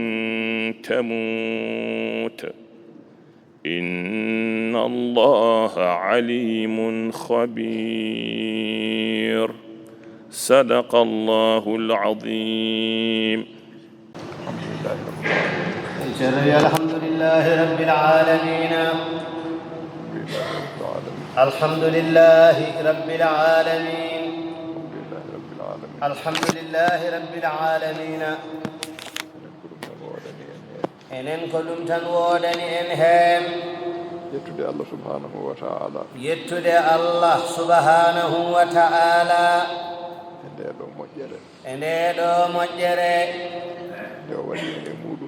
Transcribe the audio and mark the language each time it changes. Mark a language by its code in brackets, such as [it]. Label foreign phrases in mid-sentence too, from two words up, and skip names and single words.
[ar] تموت إن الله عليم خبير صدق الله العظيم. الحمد لله رب العالمين الحمد لله رب العالمين الحمد لله رب العالمين [ff] enen ko ɗum tan woodani en heen yettude Allah [ar] سبحانه وتعالى [ff] yettude Allah [ar] سبحانه وتعالى [ff] e ndeɗo moƴƴere nde o waɗi en e muɗum